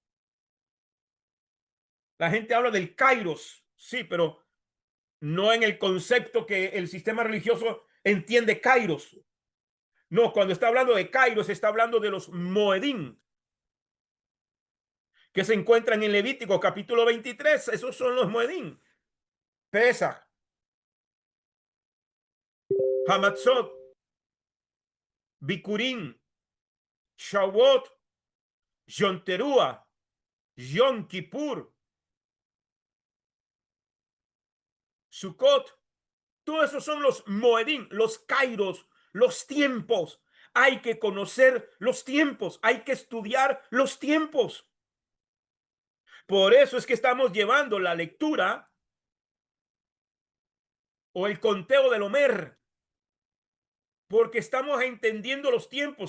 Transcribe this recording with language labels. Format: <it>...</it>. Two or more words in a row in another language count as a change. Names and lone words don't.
<es>La gente habla del kairos, sí, pero no en el concepto que el sistema religioso entiende kairos. No, cuando está hablando de kairos, está hablando de los moedín, que se encuentran en Levítico capítulo 23. Esos son los moedín. Pesach, Hamatzot, Bikurim, Shavuot, Yom Teruah, Yom Kippur, Sukkot. Todos esos son los moedim, los kairos, los tiempos. Hay que conocer los tiempos, hay que estudiar los tiempos. Por eso es que estamos llevando la lectura o el conteo del Homer, porque estamos entendiendo los tiempos.</es>